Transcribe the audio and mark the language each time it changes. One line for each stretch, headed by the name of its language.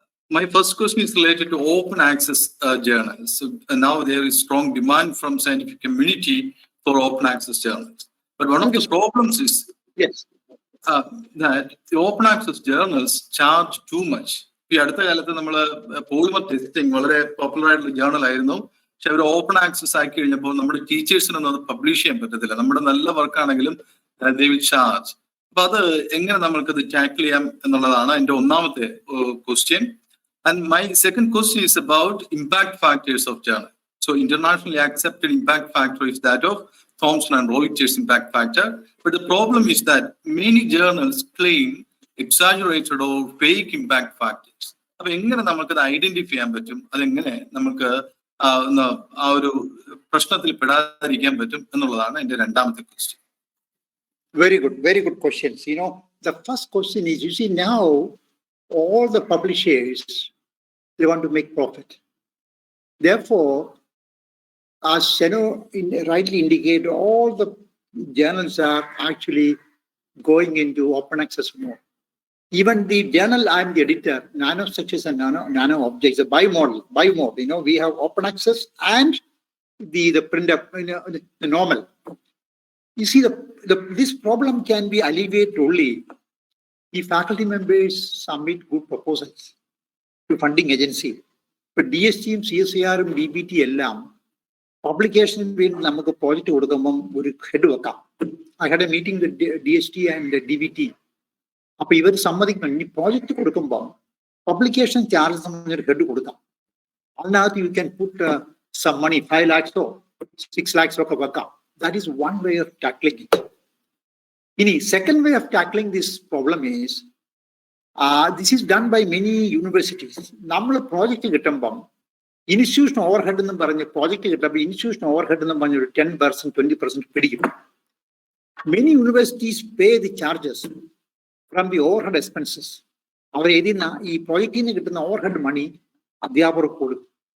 English: My first question is related to open access journals. So now there is strong demand from scientific community for open access journals. But one of the problems is Yes. That the open access journals charge too much.
Malayalam: ഈ അടുത്ത കാലത്ത് നമ്മൾ polymer testing വളരെ popular ആയിട്ടുള്ള journal ആയിരുന്നു. പക്ഷെ അവർ open access ആക്കി കഴിഞ്ഞപ്പോൾ നമ്മുടെ ടീച്ചേഴ്സിനൊന്നും അത് പബ്ലിഷ് ചെയ്യാൻ പറ്റത്തില്ല. നമ്മുടെ നല്ല വർക്കാണെങ്കിലും
English: they will charge.
Malayalam: അപ്പൊ അത് എങ്ങനെ നമ്മൾക്കത് ടാക്കിൾ ചെയ്യാം എന്നുള്ളതാണ് എന്റെ ഒന്നാമത്തെ question.
English: And my second question is about impact factors of journal. So internationally accepted impact factor is that of Thomson and Reuters impact factor. But the problem is that many journals claim exaggerated or fake impact factors.
Malayalam: അപ്പൊ എങ്ങനെ നമുക്കത് identify ചെയ്യാൻ പറ്റും, അതെങ്ങനെ നമുക്ക് ആ ഒരു പ്രശ്നത്തിൽ പെടാതിരിക്കാൻ പറ്റും എന്നുള്ളതാണ് എന്റെ രണ്ടാമത്തെ question.
English: Very good questions. The first question is, you see now all the publishers They want to make profit. Therefore, as Sheno rightly indicated, all the journals are actually going into open access mode. Even the journal I'm the editor, nanostructures and nano objects, a bimodal. We have open access and the print up, the normal. You see, this problem can be alleviated only if faculty members submit good proposals to funding agency.
Malayalam: But DSTയും CSIRും DBT എല്ലാം പബ്ലിക്കേഷന് വേണ്ടി നമുക്ക് project കൊടുക്കുമ്പം ഒരു head വെക്കാം.
English: I had a meeting with DST and DBT.
Malayalam: അപ്പൊ ഇവർ സമ്മതിക്കണം, ഇനി പ്രോജക്റ്റ് കൊടുക്കുമ്പോൾ പബ്ലിക്കേഷൻ ചാർജ് സംബന്ധിച്ചൊരു ഹെഡ് കൊടുക്കാം. അതിനകത്ത്
English: you can put some money,
Malayalam: 5 lakhs 6 lakhs ഒക്കെ വെക്കാം.
English: That is one way of tackling it. Ini second way of tackling this problem is, this is done by many universities.
Malayalam: നമ്മൾ project കിട്ടുമ്പം institution overhead എന്ന് പറഞ്ഞ് project കിട്ടുമ്പോൾ institution overhead എന്ന് പറഞ്ഞ ഒരു 10% 20% പിടിക്കും.
English: Many universities pay the charges from the overhead expenses.
Malayalam: അവർ എഴുതുന്ന ഈ പ്രോജക്റ്റിൽ നിന്ന് കിട്ടുന്ന ഓവർഹെഡ് മണി അധ്യാപകർക്ക് കൊടുക്കും.